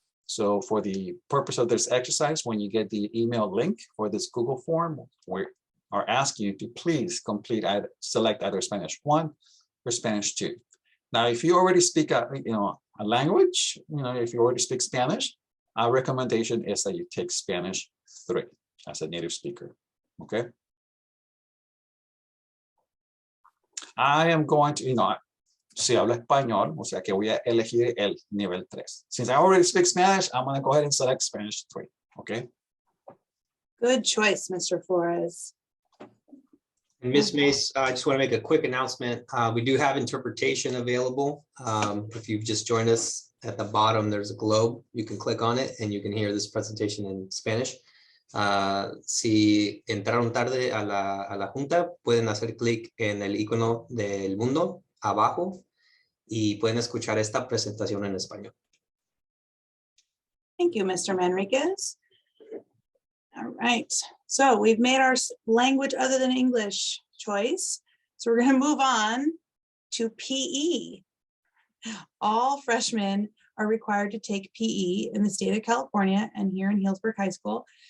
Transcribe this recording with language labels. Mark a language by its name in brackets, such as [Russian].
[English] So for the purpose of this exercise, when you get the email link for this Google form, we are asking you to please select either Spanish 1 or Spanish 2. Now, if you already speak a language, if you already speak Spanish, our recommendation is that you take Spanish 3 as a native speaker, okay? I am going to, [Spanish] si hablo español, o sea que voy a elegir el nivel 3. [English] Since I already speak Spanish, I'm going to go ahead and select Spanish 3, okay? Good choice, Mr. Flores. And Ms. Mace, I just want to make a quick announcement. We do have interpretation available. If you've just joined us, at the bottom, there's a globe. You can click on it and you can hear this presentation in Spanish. [Spanish] Si entraron tarde a la junta, pueden hacer clic en el icono del mundo abajo y pueden escuchar esta presentación en español. [English] Thank you, Mr. Manriquez. All right, so we've made our language other than English choice. So we're going to move on to PE. All freshmen are required to take PE in the state of California and here in Hillsborough High School.